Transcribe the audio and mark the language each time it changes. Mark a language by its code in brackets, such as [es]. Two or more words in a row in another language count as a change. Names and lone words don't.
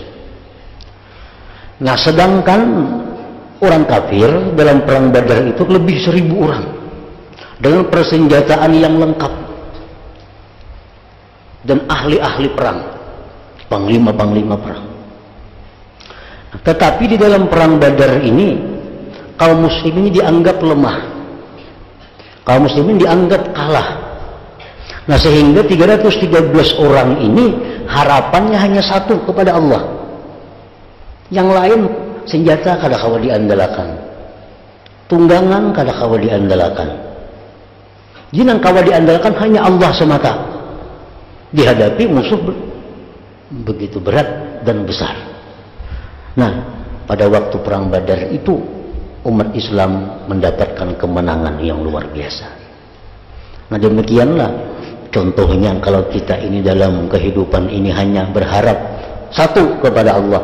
[id] Nah, sedangkan orang kafir dalam perang Badar itu lebih 1000 orang dengan persenjataan yang lengkap dan ahli-ahli perang, panglima-panglima perang. Tetapi di dalam perang Badar ini kaum muslimin dianggap lemah, kaum muslimin dianggap kalah. Nah, sehingga 313 orang ini harapannya hanya satu kepada Allah. [bjn] Yang lain senjata kada kawa diandalakan, tunggangan kada kawa diandalakan, jinang kawa diandalkan hanya Allah semata. [id] Dihadapi musuh begitu berat dan besar. Nah, pada waktu perang Badar itu umat Islam mendapatkan kemenangan yang luar biasa. Nah, demikianlah contohnya kalau kita ini dalam kehidupan ini hanya berharap satu kepada Allah.